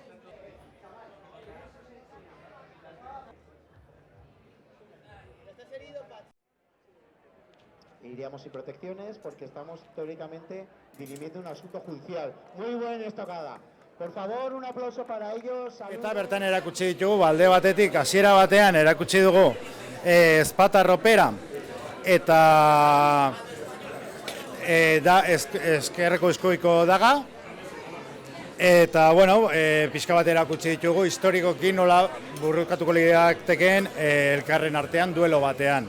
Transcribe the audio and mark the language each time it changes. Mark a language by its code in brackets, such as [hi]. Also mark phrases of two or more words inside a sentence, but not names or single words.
[es] Iríamos sin protecciones porque estamos teóricamente dirimiendo un asunto judicial. Muy buena estocada. Por favor, un aplauso para ellos. [eu] Eta bertan erakutsi ditugu, alde batetik, hasiera batean erakutsi dugu ezpata ropera eta eskerreko eskuiko daga. Eta, bueno, pixka bat erakutsi ditugu, historikoki nola burrukatuko lirateken elkarren artean duelo batean.